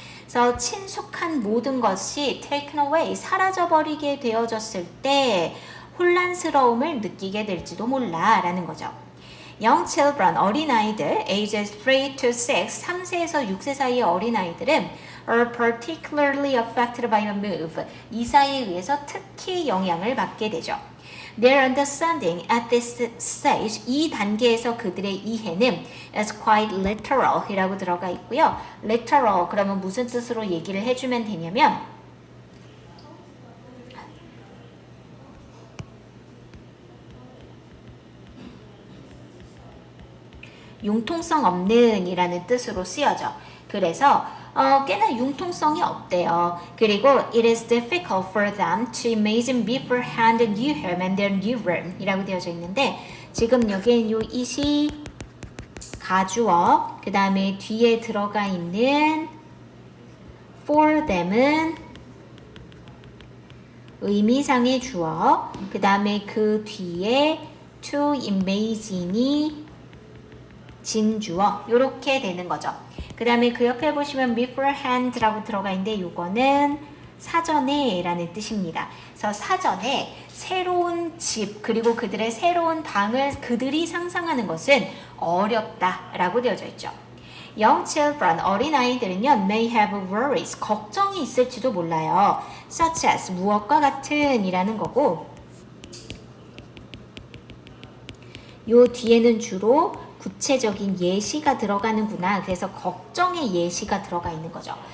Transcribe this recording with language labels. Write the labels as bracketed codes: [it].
[ko] 그래서 친숙한 모든 것이 taken away, 사라져버리게 되어졌을 때 혼란스러움을 느끼게 될지도 몰라 라는 거죠. [en] Young children, [ko] 어린아이들, [en] ages 3 to 6, [ko] 3세에서 6세 사이의 어린아이들은 [en] are particularly affected by a move, [ko] 이사에 의해서 특히 영향을 받게 되죠. [en] Their understanding at this stage, [ko] 이 단계에서 그들의 이해는 [en] is quite literal [ko] 이라고 들어가 있고요. literal 그러면 무슨 뜻으로 얘기를 해주면 되냐면 융통성 없는 이라는 뜻으로 쓰여져. 그래서 꽤나 융통성이 없대요. 그리고 [en] it is difficult for them to imagine beforehand a new home and their new room [ko] 이라고 되어져 있는데 지금 여기에 요 it이 가주어 그 다음에 뒤에 들어가 있는 for them은 의미상의 주어 그 다음에 그 뒤에 to imagine이 진주어 이렇게 되는 거죠. 그 다음에 그 옆에 보시면 beforehand라고 들어가 있는데 이거는 사전에 라는 뜻입니다. 그래서 사전에 새로운 집 그리고 그들의 새로운 방을 그들이 상상하는 것은 어렵다 라고 되어져 있죠. [en] Young children, [ko] 어린아이들은요 [en] may have worries, [ko] 걱정이 있을지도 몰라요. [en] such as, [ko] 무엇과 같은 이라는 거고 요 뒤에는 주로 구체적인 예시가 들어가는구나. 그래서 걱정의 예시가 들어가 있는 거죠.